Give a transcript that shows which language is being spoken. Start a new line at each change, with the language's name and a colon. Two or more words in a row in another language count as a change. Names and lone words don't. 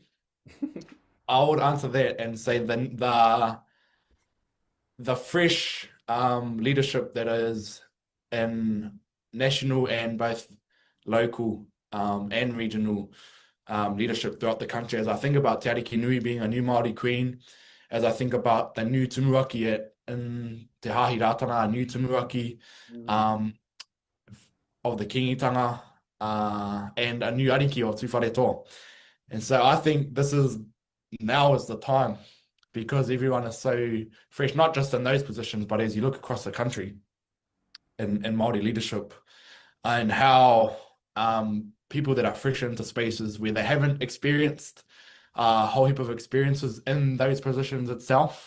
English: I would answer that and say the fresh leadership that is in national and both local and regional leadership throughout the country. As I think about Te Ariki Nui being a new Māori queen, as I think about the new tumuaki in Te Hahi Rātana, a new tumuaki Mm, um, of the kingitanga, and a new ariki of Tuwhareto. And so I think now is the time because everyone is so fresh, not just in those positions, but as you look across the country in Māori leadership and how people that are fresh into spaces where they haven't experienced a whole heap of experiences in those positions itself,